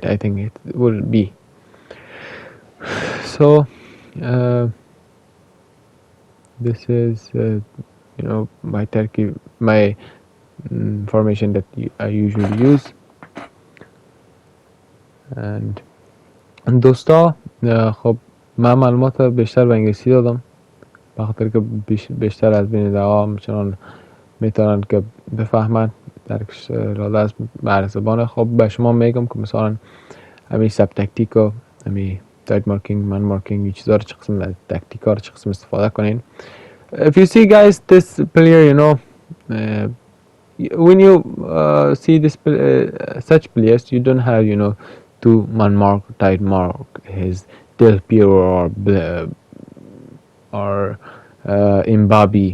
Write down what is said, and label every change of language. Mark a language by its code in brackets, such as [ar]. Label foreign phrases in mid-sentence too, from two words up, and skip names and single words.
[en] I think it will be. So, this is my Turkey formation that I usually use. [fa] and دوستا خب من معلومات بیشتر به انگلیسی دادم بخاطر که بیشتر از بیننده ها میتونن که بفهمن درکش راده از بر زبان. خب به شما میگم که مثلا همین [en] sub tactic [fa] و همین [en] tight marking, man marking [fa] این چیزا رو چه قسم تاکتیکا رو چه قسم استفاده کنین. [en] If you see guys this player, you know, when you see this such players, you don't have, you know, to man mark, tight mark his Del Piero or Mbappe.